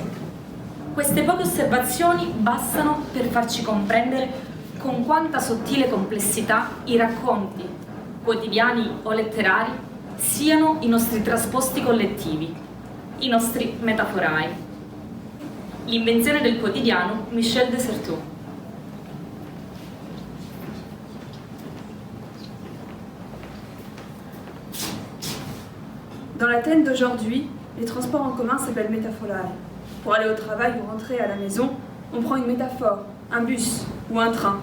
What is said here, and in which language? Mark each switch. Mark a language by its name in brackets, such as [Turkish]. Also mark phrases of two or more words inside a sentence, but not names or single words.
[Italian] Queste poche osservazioni bastano per farci comprendere con quanta sottile complessità i racconti, quotidiani o letterari, siano i nostri trasposti collettivi, i nostri metaforai. L'invenzione del quotidiano, Michel de Certeau. [French] Dans l'Athènes d'aujourd'hui, les transports en commun s'appellent métaphorai. Pour aller au travail ou rentrer à la maison, on prend une métaphore, un bus ou un train.